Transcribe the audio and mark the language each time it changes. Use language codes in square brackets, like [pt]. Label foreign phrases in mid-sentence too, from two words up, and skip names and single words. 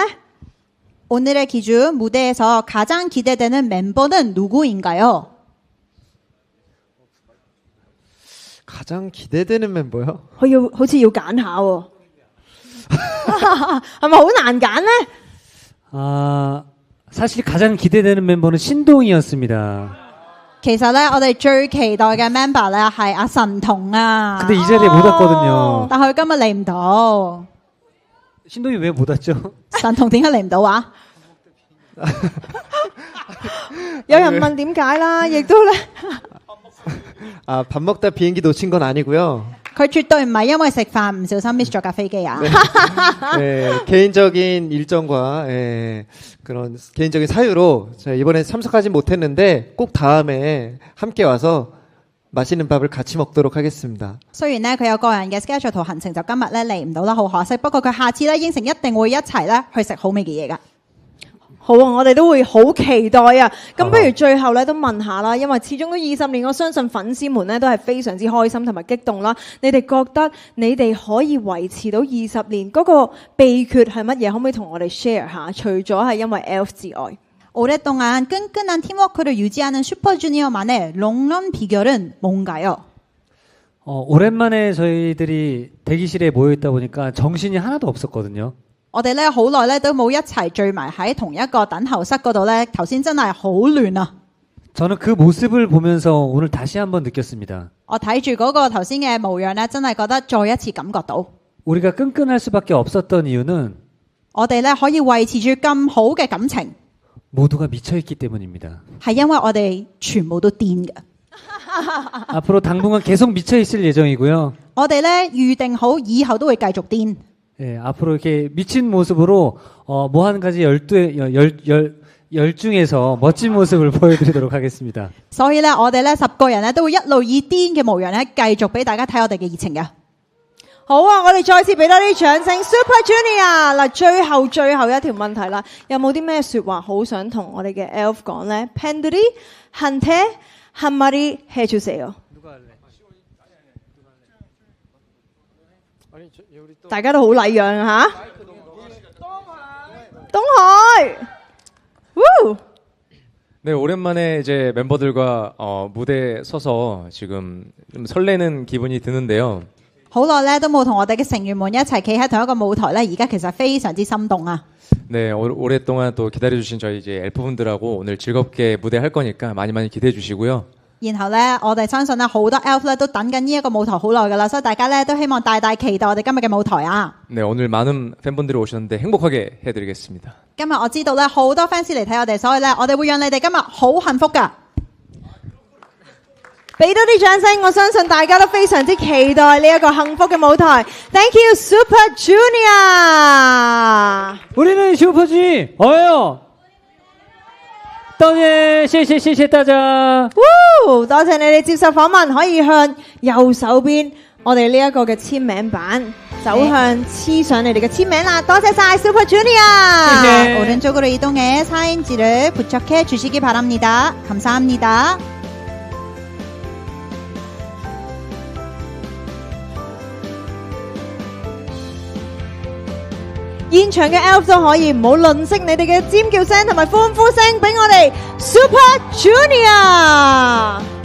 [ko] 오늘의 기준 무대에서 가장 기대되는 멤버는 누구인가요? 가장 기대되는 멤버요? [yue] 好似要揀下喎，係咪好難揀呢？ [ko] 아, 사실 가장 기대되는 멤버는 신동이었습니다. [yue] 其實咧，我哋最期待嘅 member 咧係阿神童啊， [ko] 근데 이 자리에 못 왔거든요. [yue] 但佢今日嚟唔到。 [ko] 신동이 왜 못 왔죠? [yue] 神童點解嚟唔到啊？有人問點解啦，亦都咧。 [ko] 아, 밥 먹다 비행기 놓친 건 아니고요. [yue] 佢絕對唔係因為食飯唔小心 miss 咗架飛機啊！ [ko] 네, 개인적인 일정과 그런 개인적인 사유로 제가 이번에 참석하지 못했는데 꼭 다음에 함께 와서 맛있는 밥을 같이 먹도록 하겠습니다. [yue] 雖然咧佢有個人嘅 schedule 同行程，就今日咧嚟唔到啦，好可惜。不過佢下次咧應承一定會一齊咧去食好味嘅嘢噶。好啊，我哋都會好期待啊！咁不如最後咧都問下啦，因為始終都20年，我相信粉絲們咧都係非常之開心同埋激動啦。你哋覺得你哋可以維持到20年嗰個秘訣係乜嘢？可唔可以同我哋 share 下？除咗係因為 ELF 之外， [ko] 오랫동안 끈끈한 팀워크를 유지하는 슈퍼주니어만의 롱런 비결은 뭔가요? 오랜만에 저희들이 대기실에 모여 있다 보니까 정신이 하나도 없었거든요. [yue] 我哋咧好耐咧都冇一齊聚埋喺同一個等候室嗰度咧，頭先真係好亂啊！ [ko] 저는 그 모습을 보면서 오늘 다시 한번 느꼈습니다. [yue] 我睇住嗰個頭先嘅模樣咧，真係覺得再一次感覺到， [ko] 우리가 끈끈할 수밖에 없었던 이유는 [yue] 我哋咧可以維持住咁好嘅感情， [ko] 모두가 미쳐있기 때문입니다. [yue] 係因為我哋全部都癲嘅。 [ko] 앞으로 당분간 계속 미쳐있을 예정이고요. [yue] 我哋咧預定好以後都會繼續癲。 [ko] 예, 앞으로 이렇게 미친 모습으로 뭐 한 가지 열중해서 멋진 모습을 보여드리도록 하겠습니다. [yue] 所以咧，我哋咧10個人咧都會一路以癲嘅模樣咧，繼續俾大家睇我哋嘅熱情嘅。好啊！我哋再次俾多啲掌聲 Super Junior 嗱，最後一條問題啦，有冇啲咩説話好想同我哋嘅 ELF 講呢？ [ko] 팬들이 한테 한마디 해주세요。 [yue] 大家都好禮讓啊嚇！東海， [ko] 네, 오랜만에 이제 멤버들과 무대에 서서 지금 좀 설레는 기분이 드는데요. [yue] 好耐咧都冇同我哋嘅成員們一齊企喺同一個舞台咧，而家其實非常之心動啊！ [ko] 네, 오랫동안 또 기다려주신 저희 이제 엘프분들하고 오늘 즐겁게 무대 할 거니까 많이 많이 기대해 주시고요. [yue] 然後咧，我哋相信咧好多 ELF 咧都等緊呢一個舞台好耐噶啦，所以大家咧都希望大期待我哋今日嘅舞台啊！ [ko] 네, 오늘 많은 팬분들이 오셨는데 행복하게 해드리겠습니다. [yue] 今日我知道咧好多 fans 嚟睇我哋，所以咧我哋會讓你哋今日好幸福噶。俾多啲掌聲，我相信大家都非常之期待呢一個幸福嘅舞台。 [en] Thank you [yue] Super Junior。 [ko] 우리는 슈퍼주니 어요. [yue] 多謝大家。多謝你哋接受訪問，可以向右手邊我哋呢一個嘅簽名板走向黐上你哋嘅簽名啦。多謝晒 Super Junior。 [ko] 오른쪽으로 이동해 사인지를 부착해 주시기 바랍니다. 감사합니다. [yue] 現場嘅 ELF 都可以唔好吝嗇你哋嘅尖叫聲同埋歡呼聲，俾我哋 Super Junior。